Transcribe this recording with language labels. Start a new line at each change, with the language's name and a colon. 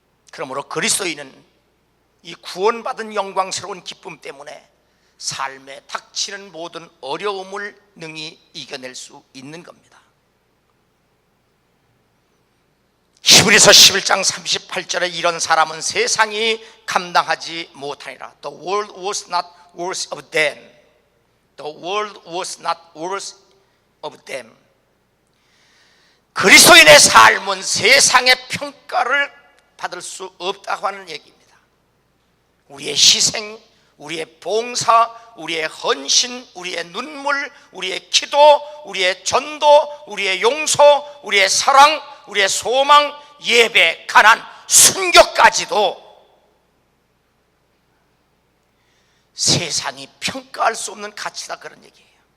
Korean: 그러므로 그리스도인은 이 구원받은 영광스러운 기쁨 때문에 삶에 닥치는 모든 어려움을 능히 이겨낼 수 있는 겁니다. 히브리서 11장 38절에 이런 사람은 세상이 감당하지 못하니라.
English: The world was not worth of them. The world was not worth of them.
Korean: 그리스도인의 삶은 세상의 평가를 받을 수 없다고 하는 얘기입니다. 우리의 희생, 우리의 봉사, 우리의 헌신, 우리의 눈물, 우리의 기도, 우리의 전도, 우리의 용서, 우리의 사랑, 우리의 소망, 예배, 가난, 순교까지도 세상이 평가할 수 없는 가치다, 그런 얘기예요.